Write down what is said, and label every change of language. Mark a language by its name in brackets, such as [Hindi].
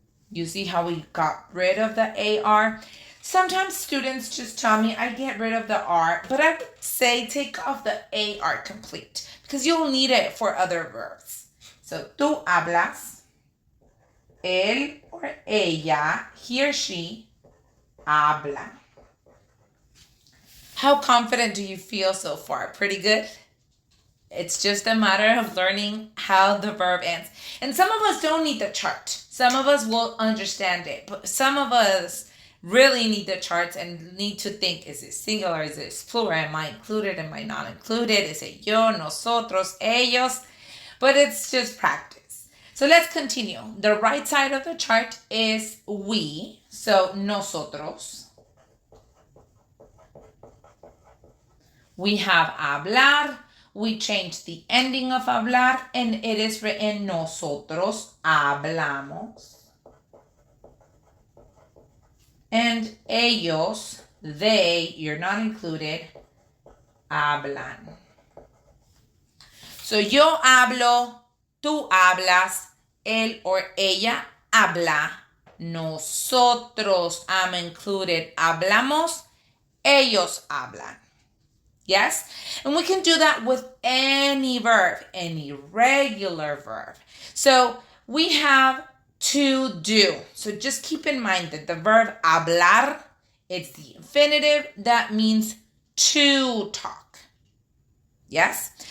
[English] You see how we got rid of the AR? Sometimes students just tell me I get rid of the R, but I would say take off the AR complete because you'll need it for other verbs. [Spanish] So, tú hablas. [English] Él or ella, he or she, habla. How confident do you feel so far? Pretty good? It's just a matter of learning how the verb ends. And some of us don't need the chart. Some of us will understand it. But some of us really need the charts and need to think, is it singular? Is it plural? Am I included? Am I not included? Is it yo, nosotros, ellos? But it's just practice. So let's continue. The right side of the chart is we. [Spanish] So nosotros. [English] We have hablar. We change the ending of hablar and it is written [Spanish] nosotros hablamos. [English] And ellos, they, you're not included, hablan. [Spanish] So yo hablo, tú hablas, él or ella habla, nosotros, [English] I'm included, [Spanish] hablamos, ellos hablan. [English] Yes? And we can do that with any verb, any regular verb. So we have to do. So just keep in mind that the verb hablar, it's the infinitive. That means to talk. Yes?